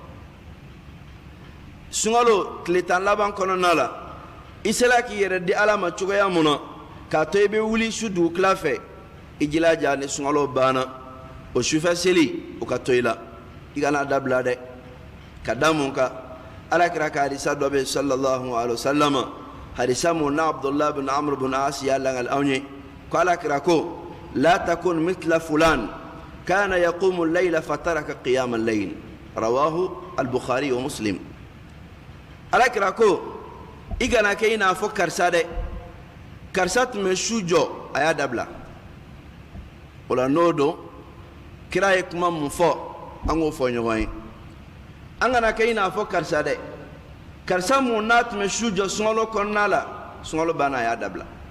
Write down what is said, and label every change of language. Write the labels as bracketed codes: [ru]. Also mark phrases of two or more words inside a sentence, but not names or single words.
[bm] sunkalo tile 10 laban kɔnɔna la i sera k'i yɛrɛ di ala ma cogoya mun na k'a to i bɛ wuli su dugutila fɛ i jilaja ni sunkalo banna o sufɛ seli o ka to i la i kana dabila dɛ ka da mun kan ala kira ka hadisa dɔ bɛ [ar] صلى الله عليه وسلم [bm] hadisa mun na Abdullah bin Amr bin [ar] As [bm] y'a langal anw ye ko ala kira ko [ar] لا تكن مثل فلان كان يقوم الليل فترك قيام الليل رواه البخاري ومسلم [bm] ala kira ko i kana kɛ i n'a fɔ karisa dɛ karisa tun bɛ su jɔ a y'a dabila o la n'o don kira ye kuma mun fɔ an k'o fɔ ɲɔgɔn ye an kana kɛ i n'a fɔ karisa dɛ karisa mun n'a tun bɛ su jɔ sunkalo kɔnɔna la sunkalo banna a y'a dabila